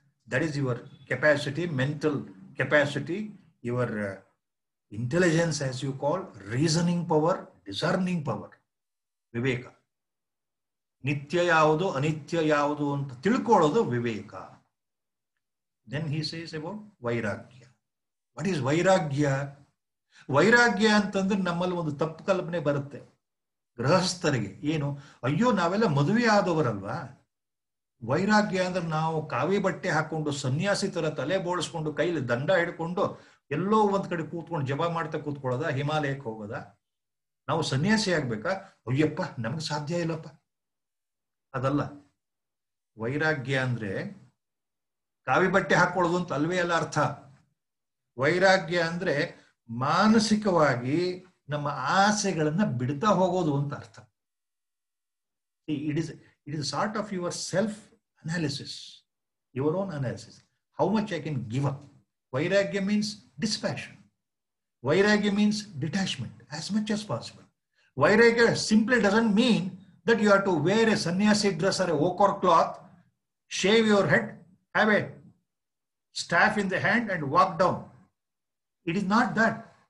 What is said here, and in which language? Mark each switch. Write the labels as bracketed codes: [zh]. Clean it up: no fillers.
[en] That is your capacity, mental capacity, your intelligence as you call, reasoning power, discerning power. Viveka. [kn] Nitya yavudu, anitya yavudu anta tilkolodu Viveka. [en] Then he says about Vairagya. What is Vairagya? [kn] Vairagya ಅಂತಂದ್ರೆ ನಮ್ಮಲ್ಲಿ ಒಂದು ತಪ್ಪು ಕಲ್ಪನೆ ಬರುತ್ತೆ ಗೃಹಸ್ಥರಿಗೆ. ಏನು, ಅಯ್ಯೋ ನಾವೆಲ್ಲ ಮದುವೆ ಆದವರಲ್ವಾ, ವೈರಾಗ್ಯ ಅಂದ್ರೆ ನಾವು ಕಾವಿ ಬಟ್ಟೆ ಹಾಕೊಂಡು ಸನ್ಯಾಸಿ ತರ ತಲೆ ಬೋಳಿಸ್ಕೊಂಡು ಕೈಲಿ ದಂಡ ಹಿಡ್ಕೊಂಡು ಎಲ್ಲೋ ಒಂದ್ ಕಡೆ ಕೂತ್ಕೊಂಡು ಜಪ ಮಾಡ್ತಾ ಕೂತ್ಕೊಳ್ಳೋದ, ಹಿಮಾಲಯಕ್ಕೆ ಹೋಗೋದ, ನಾವು ಸನ್ಯಾಸಿ ಆಗ್ಬೇಕಾ? ಅಯ್ಯಪ್ಪ ನಮ್ಗೆ ಸಾಧ್ಯ ಇಲ್ಲಪ್ಪ. ಅದಲ್ಲ ವೈರಾಗ್ಯ ಅಂದ್ರೆ. ಕಾವಿ ಬಟ್ಟೆ ಹಾಕೊಳ್ಳೋದು ಅಂತ ಅಲ್ವೇ ಅಲ್ಲ ಅರ್ಥ. ವೈರಾಗ್ಯ ಅಂದ್ರೆ ಮಾನಸಿಕವಾಗಿ ನಮ್ಮ ಆಸೆಗಳನ್ನ ಬಿಡ್ತಾ ಹೋಗೋದು ಅಂತ ಅರ್ಥ. [en] It is sort of your self-analysis, your own analysis. How much I can give up. Vairagya means dispassion. Vairagya means detachment as much as possible. Vairagya simply doesn't mean that you have to wear a sannyasi dress or a ochre cloth, shave your head, have a staff in the hand and walk down. It is not that.